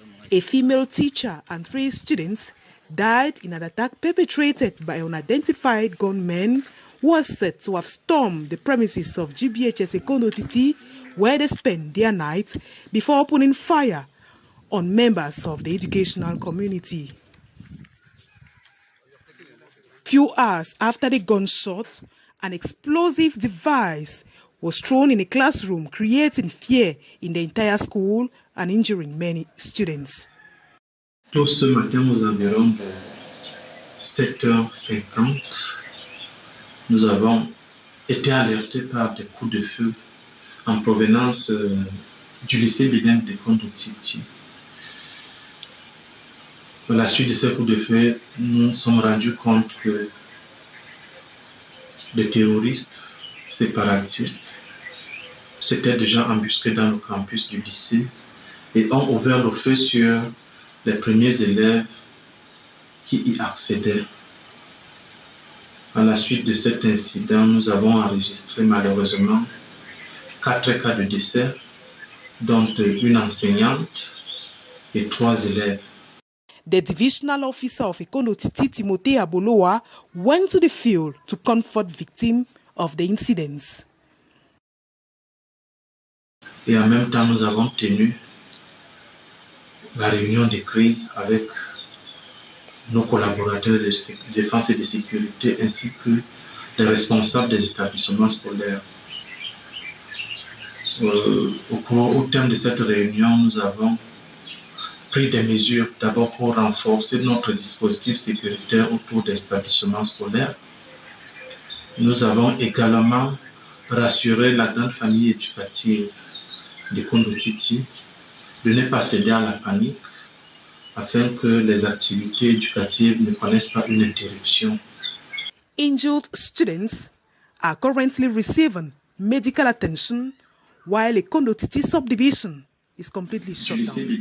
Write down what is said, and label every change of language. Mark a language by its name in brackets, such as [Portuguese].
[English] A female teacher and 3 students died in an attack perpetrated by unidentified gunmen who are said to have stormed the premises of GBHS Kondo Titi, where they spent their night before opening fire on members of the educational community. Few hours after the gunshot, an explosive device was thrown in a classroom, creating fear in the entire school and injuring many students. [French] Tôt ce matin, aux environs de 7h50, nous avons été alertés par des coups de feu en provenance du lycée bilingue de Kondo Titi. À la suite de ces coups de feu, nous nous sommes rendus compte que les terroristes séparatistes s'étaient déjà embusqués dans le campus du lycée et ont ouvert le feu sur les premiers élèves qui y accédaient. À la suite de cet incident, nous avons enregistré malheureusement 4 cas de décès, dont une enseignante et 3 élèves. [English] The divisional officer of Kondo Titi, Timothy Aboloa, went to the field to comfort victims of the incidents. [French] Et en même temps, nous avons tenu la réunion de crise avec nos collaborateurs de défense et de sécurité ainsi que les responsables des établissements scolaires. Au terme de cette réunion, nous avons pris des mesures d'abord pour renforcer notre dispositif sécuritaire autour des établissements scolaires. Nous avons également rassuré la grande famille éducative de Kondo Titi de ne pas céder à la panique afin que les activités éducatives ne connaissent pas une interruption. [English] Injured students are currently receiving medical attention while a Kondo Titi subdivision is completely shut down.